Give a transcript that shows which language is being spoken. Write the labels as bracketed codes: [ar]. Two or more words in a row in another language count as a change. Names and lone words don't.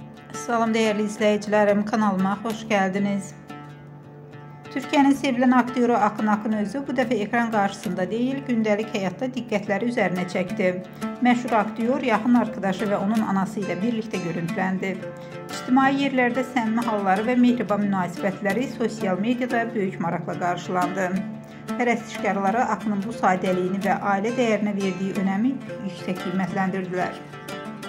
[tr] Salam değerli izleyicilerim, kanalıma hoş geldiniz. Türkiye'nin sevilen aktörü [az] Akın Akınözü bu dəfə ekran qarşısında değil, gündəlik həyatda diqqətləri üzərinə çəkdi. Məşhur aktyor yaxın arkadaşı və onun anası ilə birlikdə görüntüləndi. İctimai yerlərdə səmimi halları və mehriban münasibətləri sosial mediada böyük maraqla qarşılandı. Pərəstişkarları Akının bu sadəliyini və ailə dəyərinə verdiyi önəmi yüksək qiymətləndirdilər.